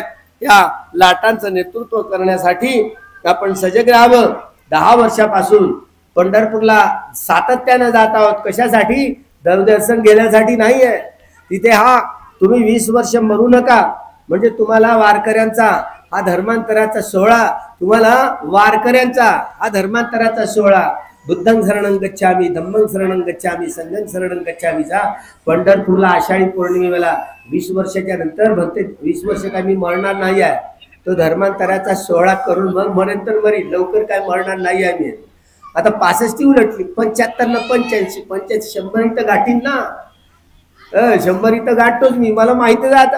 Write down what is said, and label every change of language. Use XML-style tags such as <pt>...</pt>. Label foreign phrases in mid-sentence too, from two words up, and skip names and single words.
<mr>या लाटांचं नेतृत्व करण्यासाठी आपण सजग राहावं. 10 वर्षापासून पंढरपूरला सातत्यानं जात आहोत. कशासाठी? देवदर्शन घेण्यासाठी नाही आहे. तिथे तुम्ही 20 वर्ष मरू नका, म्हणजे तुम्हाला वारकऱ्यांचा हा धर्मांतराचा सोहळा,</mr> <pi>बुद्धं शरणं गच्छामि, धम्मं शरणं गच्छामि, संघं शरणं गच्छामीचा</pi> <mr>पंढरपूरला आषाढी पौर्णिमेला 20 वर्षाच्या नंतर भरते. 20 वर्ष काय मी मरणार नाही आहे. तो धर्मांतराचा सोहळा करून मग मरेंतर मरी, लवकर काय मरणार नाही आहे मी. आता 65 उलटली, 75 न 85, 85 100 इथं गाठीन ना. 100 इथं गाठतोच मी, मला माहिती आता.</mr>